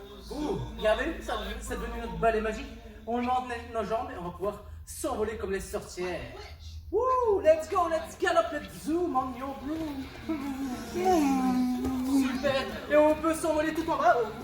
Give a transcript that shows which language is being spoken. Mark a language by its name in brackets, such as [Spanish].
[French] Ouh, regardez, ça, c'est devenu notre balai magique. On enlève nos jambes et on va pouvoir s'envoler comme les sorcières. [English] Ouh, let's go, let's gallop, let's zoom on your blue. [French] Super, et on peut s'envoler tout en bas.